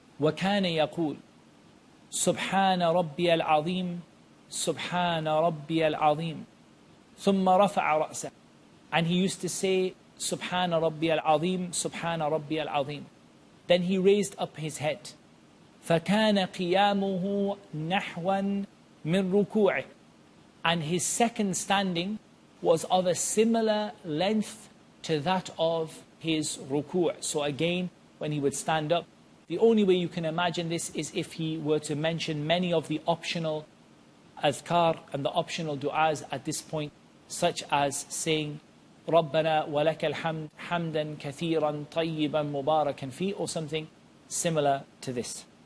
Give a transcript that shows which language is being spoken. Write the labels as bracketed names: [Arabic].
[Arabic] وَكَانَ يَقُولُ سُبْحَانَ رَبِّيَ الْعَظِيمِ سُبْحَانَ رَبِّيَ الْعَظِيمِ ثُمَّ رَفَعَ رَأْسَهُ. [English] And he used to say Subhana Rabbi al-Azim, Subhana Rabbi al-Azim. Then he raised up his head. [Arabic] فَكَانَ قِيَامُهُ نَحْوًا مِنْ رُكُوعِهِ. [English] And his second standing was of a similar length to that of his ruku'. So again, when he would stand up, the only way you can imagine this is if he were to mention many of the optional adhkar and the optional du'as at this point, such as saying [Arabic] رَبَّنَا وَلَكَ الْحَمْدِ حَمْدًا كَثِيرًا طَيِّبًا مُبَارَكًا فِيهِ, [English] or something similar to this.